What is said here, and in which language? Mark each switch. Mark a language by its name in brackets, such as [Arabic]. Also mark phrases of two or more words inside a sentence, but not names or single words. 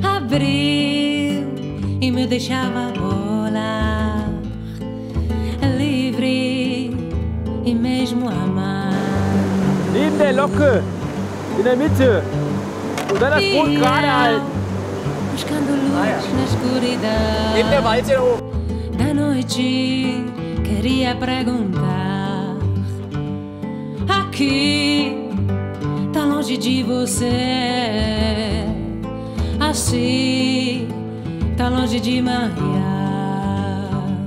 [Portuguese] abriu e me deixava voar, livre e mesmo amar. [German] Neben der Locke, in der Mitte. Und dann das Boot gerade halten. [Portuguese] Buscando luz na escuridão. [German] Neben der Walze hoch. [Portuguese] Da noite queria perguntar: aqui, tão longe de você, assim, tão longe de Maria.